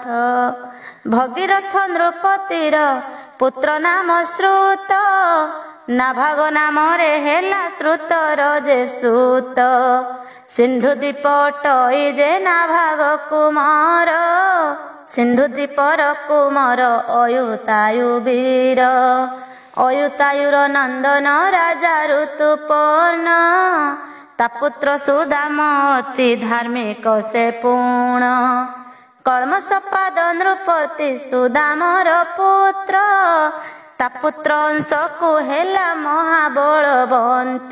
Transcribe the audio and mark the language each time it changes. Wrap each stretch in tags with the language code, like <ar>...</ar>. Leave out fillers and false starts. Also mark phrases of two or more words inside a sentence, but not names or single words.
<or>ଭଗୀରଥ ନୃପତିର ପୁତ୍ର ନାମ ଶ୍ରୁତ, ନାଭାଗ ନାମ ରେ ହେଲା ଶ୍ରୁତର ଯେ ସୁତ। ସିନ୍ଧୁ ଦୀପ ଟଇ ଯେ ନାଭାଗ କୁମାର, ସିନ୍ଧୁ ଦୀପର କୁମାର ଅୟୁତାୟୁ ବୀର। ଅୟୁତାୟୁର ନନ୍ଦନ ରାଜା ଋତୁପର୍ଣ୍ଣ, ତା ପୁତ୍ର ସୁଦାମ ଅତି ଧାର୍ମିକ ସେ ପୁଣ। କଳ୍ମଷପାଦ ନୃପତି ସୁଦାମର ପୁତ୍ର, ତା ପୁତ୍ର ଅଂଶକୁ ହେଲା ମହାବଳବନ୍ତ।</or>